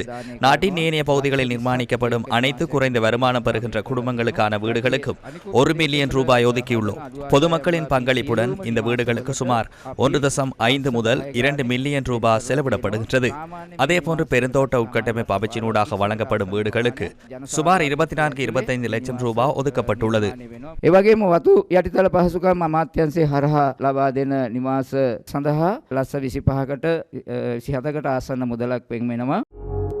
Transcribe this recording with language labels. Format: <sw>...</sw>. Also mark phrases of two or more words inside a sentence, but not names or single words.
<ta>நாட்டின் ஏனைய பகுதிகளில் நிர்மாணிக்கப்படும் அனைத்து குறைந்த வருமானம் பெறுகின்ற குடும்பங்களுக்கான வீடுகளுக்கும் 1 மில்லியன் ரூபாய் ஒதுக்கியுள்ளோம். பொதுமக்களின் பங்களிப்புடன் இந்த வீடுகளுக்கு சுமார் 1.5 முதல் 2 மில்லியன் ரூபாய் செலவிடப்படுகின்றது. அதேபோன்று பெருந்தோட்ட உட்கட்டமைப்பு அமைச்சினூடாக வழங்கப்படும் வீடுகளுக்கு சுமார் 24-25 லட்சம் ரூபாய் ஒதுக்கப்பட்டுள்ளது.</ta> <si>එවගේම වතු යටිතල පහසුකම් අමාත්‍යංශය හරහා ලබා දෙන නිවාස සඳහා ලක්ෂ 25කට 27කට ආසන්න මුදලක් වෙන් වෙනවා.</si>